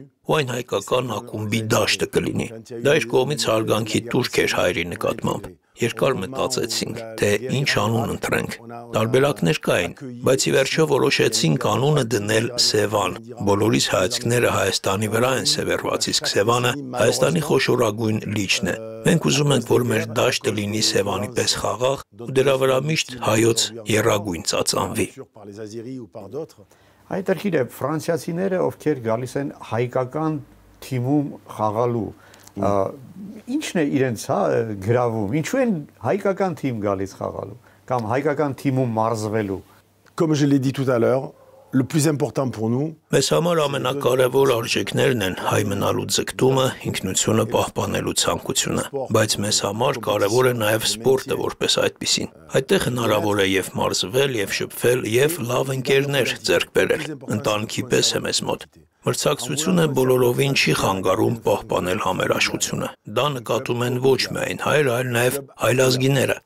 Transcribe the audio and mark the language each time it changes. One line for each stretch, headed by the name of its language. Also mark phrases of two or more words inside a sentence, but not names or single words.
Armenian: Ու այն հայկական ակումբի դաշտը կլինի։ Դա իր կողմից հարգանքի տուրք էր հայերի նկատմամբ։ Երկար մտածեցինք, թե ինչ անուն ընտրենք։ Տարբերակներ կային, բայց ի վերջո որոշեցինք անունը դնել Սևան։ Բոլորիս հայացքները Հայաստանի վրա են սևեռված, իսկ Սևանը Հայաստանի խոշորագույն լիճն է։ Մենք ուզում ենք, որ մեր դաշտը լինի Սևանի պես խաղաղ ու դրա վրա միշտ հայոց եռագույն ծածանվի։ Հայտարարքիր է ֆրանսիացիները, ովքեր գալիս են հայկական թիմում խաղալու, ինչն է իրենց գրավում, ինչու են հայկական թիմ գալիս խաղալու, կամ հայկական թիմում մարզվելու։
French: Comme je l'ai dit tout à l'heure, le plus important pour nous.
Armenian: Մեզ համար ամենակարևոր արժեքներն են հայ մնալու ձգտումը, ինքնությունը պահպանելու ցանկությունը, բայց մեզ համար կարևոր է նաև սպորտը որպես այդպիսին։ Այդտեղ հնարավոր է եւ մարզվել, եւ շփվել, եւ լավ ընկերներ ձեռք բերել։ Ընտանիքի պես է մեզ մոտ։ Մրցակցությունը բոլորովին չի խանգարում պահպանել համերաշխությունը։ Դա նկատում են ոչ միայն հայերը, այլ նաև այլազգիները։